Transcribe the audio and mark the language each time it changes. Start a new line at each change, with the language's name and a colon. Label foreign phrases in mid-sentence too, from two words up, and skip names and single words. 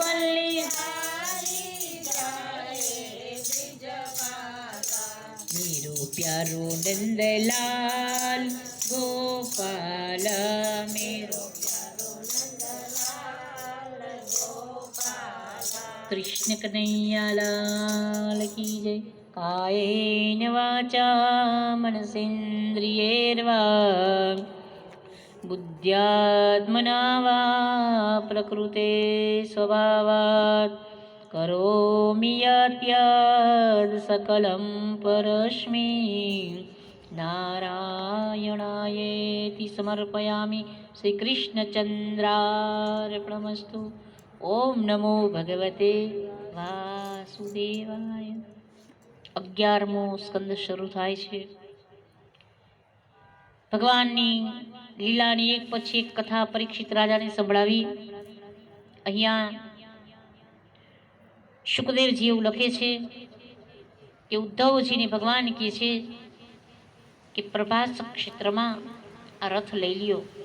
Hindi: मेरो प्यारो नंदलाल गोपाला, मेरो प्यारो नंदलाल गोपाला, कृष्ण कन्हैया लाल की जय.
Sanskrit: कायेन वाचा मनसेन्द्रियैर्वा बुद्ध्यात्मना वा प्रकृते स्वभावात् करोमि यद्यद् सकलं परस्मै नारायणायेति समर्पयामि. श्री कृष्णचन्द्रार्पणमस्तु. ओम नमो भगवते वासुदेवाय.
Gujarati: 11મો સ્કંદ શરૂ થાય છે. ભગવાનની લીલાની એક પછી એક કથા પરીક્ષિત રાજાને સંભળાવી. અહીંયા શુકદેવજી એવું લખે છે કે ઉદ્ધવજીને ભગવાન કહે છે કે પ્રભાસ ક્ષેત્રમાં આ રથ લઈ લ્યો.